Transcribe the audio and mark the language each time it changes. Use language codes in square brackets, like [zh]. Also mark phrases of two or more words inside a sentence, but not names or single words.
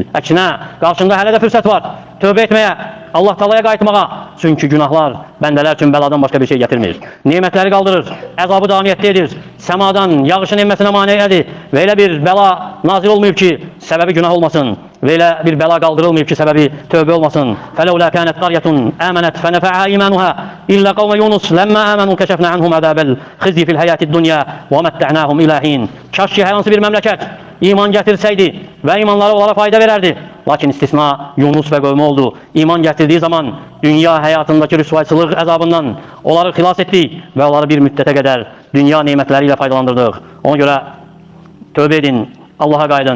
[az] Əksinə, qarşında hələ də fürsət var. Tövbə etməyə, Allah Taala'ya qayıtmağa. Çünki günahlar bəndələr üçün bəladan başqa bir şey gətirmir. Nemətləri qaldırır, əzabı davamiyyətli edir, səmadan yağışın enməsinə maneədir və elə bir bəla nazil olmayıb ki, səbəbi günah olmasın və elə bir bəla qaldırılmayıb ki, səbəbi tövbə olmasın. [ar] فَلَوْلَا كَانَتْ قَرْيَةٌ آمَنَتْ فَنَفَعَهَا إِيمَانُهَا إِلَّا قَوْمَ يُونُسَ لَمَّا آمَنُوا كَشَفْنَا عَنْهُمْ عَذَابَ الْخِزْيِ فِي الْحَيَاةِ الدُّنْيَا وَمَتَّعْنَاهُمْ إِلَى حِينٍ. [az] Kaş ki hər hansı bir məmləkət iman gətirsəydi və imanları onlara fayda verərdi. Lakin istisna Yunus və qövmü oldu. İman gətirdiği zaman dünya həyatındakı rüsvayçılıq əzabından onları xilas etdik və onları bir müddətə qədər dünya nemətləri ilə faydalandırdıq. Ona görə tövbə edin, Allah'a qayıdın.